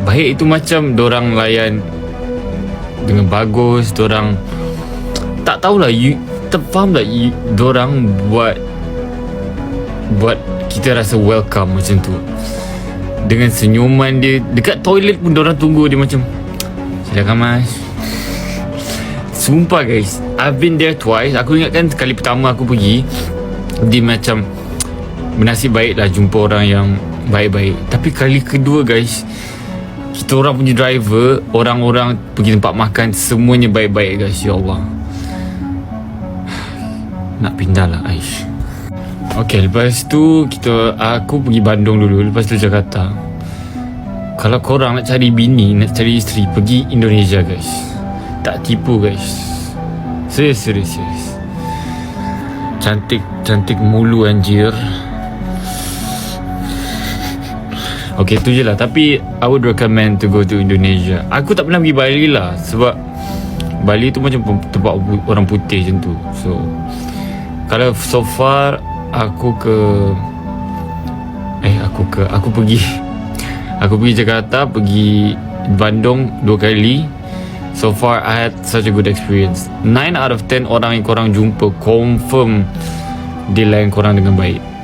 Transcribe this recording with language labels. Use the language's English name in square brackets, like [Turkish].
[Malay] Baik itu macam dorang layan dengan bagus, dorang tak tahulah, faham tak, dorang buat kita rasa welcome macam tu. Dengan senyuman dia, dekat toilet pun dorang tunggu dia macam, silakan mas. Sumpah [English] guys, I've been there twice. [Malay] Aku ingatkan kali pertama aku pergi, dia macam bernasib baiklah jumpa orang yang baik-baik. Tapi kali kedua guys, kita orang punya driver, orang-orang pergi tempat makan, semuanya baik-baik guys. Ya Allah, nak pindah lah Aish. Okay, lepas tu aku pergi Bandung dulu, lepas tu Jakarta. Kalau korang nak cari bini, nak cari isteri, pergi Indonesia guys. Tak tipu guys, serius. [Indonesian] Cantik mulu anjir. [Malay] Okay, tu je lah. Tapi [English] I would recommend to go to Indonesia. [Malay] Aku tak pernah pergi Bali lah, sebab Bali tu macam tempat orang putih macam tu. So kalau [English] so far [Malay] aku pergi Jakarta, pergi Bandung 2 kali, [English] So far I had such a good experience. 9 out of 10 [Malay] orang yang korang jumpa confirm dia layan korang dengan baik.